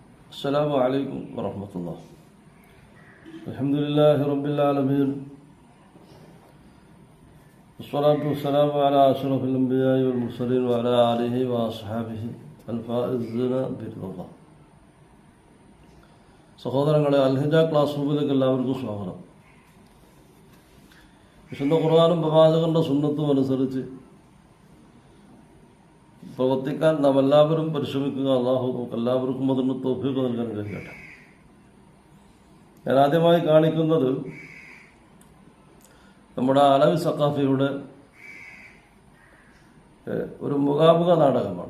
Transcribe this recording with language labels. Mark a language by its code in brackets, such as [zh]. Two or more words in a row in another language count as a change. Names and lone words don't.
[ar] السلام عليكم ورحمة الله. الحمد لله رب العالمين والصلاة والسلام على أشرف الأنبياء والمرسلين وعلى آله وأصحابه الفائزين برضا الله. [ml] സഹോദരങ്ങളെ, അൽഹിജ ക്ലാസ് റൂമിലേക്ക് എല്ലാവർക്കും സ്വാഗതം. വിശുദ്ധ ഖുർആനും പ്രവാചകന്റെ സുന്നത്തും അനുസരിച്ച് പ്രവർത്തിക്കാൻ നാം എല്ലാവരും പരിശ്രമിക്കുക. അല്ലാഹു എല്ലാവർക്കും അതിന് തൗഫീഖ് നൽകാൻ കഴിയട്ടെ. ഞാൻ ആദ്യമായി കാണിക്കുന്നത് നമ്മുടെ അലവി സഖാഫിയുടെ ഒരു മുഖാമുഖ നാടകമാണ്.